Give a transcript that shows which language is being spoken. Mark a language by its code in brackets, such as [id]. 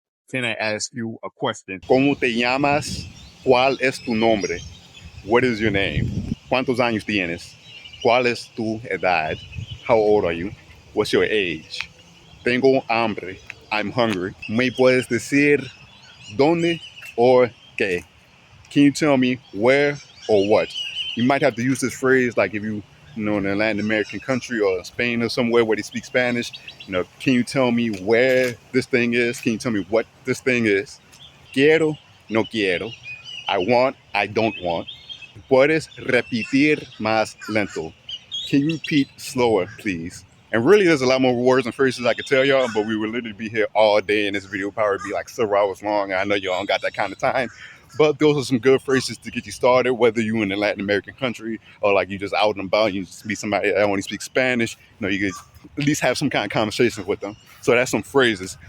[en] Can I ask you a question? [es] ¿Cómo te llamas? ¿Cuál es tu nombre? [en] What is your name? [es] ¿Cuántos años tienes? ¿Cuál es tu edad? [en] How old are you? What's your age? [es] Tengo hambre. [en] I'm hungry. [es] ¿Me puedes decir dónde or qué? [en] Can you tell me where or what? You might have to use this phrase like if you know, in a Latin American country or Spain or somewhere where they speak Spanish, can you tell me where this thing is? Can you tell me what this thing is? [es] Quiero, no quiero. [en] I want, I don't want. [es] Puedes repetir más lento. [en] Can you repeat slower, please? And really, there's a lot more words and phrases I could tell y'all, but we would literally be here all day, and this video would probably be like several hours long. I know y'all don't got that kind of time, but those are some good phrases to get you started, whether you're in a Latin American country or like you just out and about, you just meet somebody that only speaks Spanish, you could at least have some kind of conversation with them. So that's some phrases.